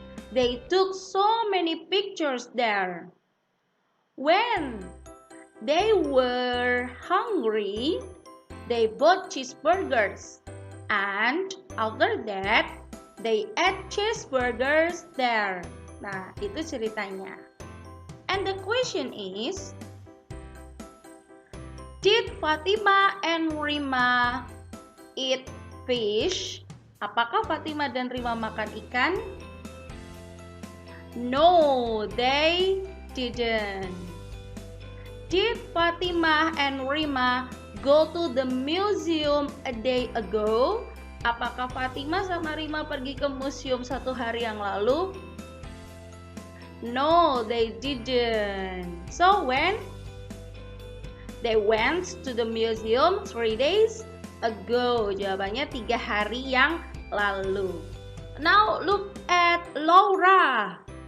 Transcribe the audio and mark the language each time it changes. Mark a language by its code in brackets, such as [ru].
[en] They took so many pictures there. When they were hungry, they bought cheeseburgers, and after that, they ate cheeseburgers there. [id] Nah, itu ceritanya. [en] And the question is, did Fatima and Rima eat fish? [id] Apakah Fatima dan Rima makan ikan? [en] No, they didn't. Did Fatima and Rima go to the museum a day ago? [id] Apakah Fatima sama Rima pergi ke museum 1 hari yang lalu? [en] No, they didn't. So when? They went to the museum 3 days ago. [id] Jawabannya 3 hari yang lalu. [en] Now look at Laura.